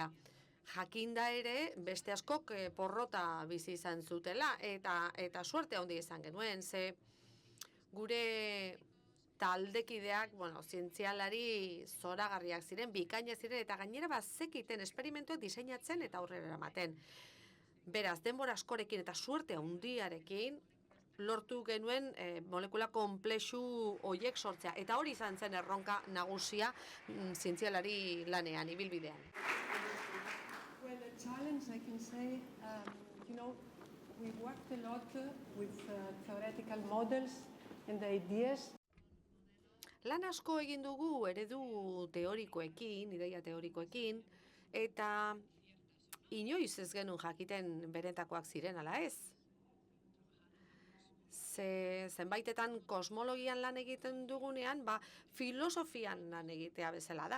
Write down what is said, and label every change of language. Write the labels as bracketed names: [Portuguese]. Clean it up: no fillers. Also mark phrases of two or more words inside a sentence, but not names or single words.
[Basque] Jakinda ere beste askok porrota bizi izan zutela eta suerte handia izan genuen, ze gure taldekideak, zientzialari zoragarriak ziren, bikainak ziren, eta gainera bazekiten esperimentuak diseinatzen eta aurrera eramaten. Beraz, denbora askorekin eta suerte handiarekin lortu genuen molekula konplexu horiek sortzea. Eta hori izan zen erronka nagusia zientzialari lanean, ibilbidean. [English] Well, the challenge, I can say, we worked a lot with theoretical models and ideas. [Basque] Lan asko egin dugu eredu teorikoekin, ideia teorikoekin, eta inoiz ez genuen jakiten benetakoak ziren, ala ez? Zenbaitetan kosmologian lan egiten dugunean, filosofian lan egitea bezala da.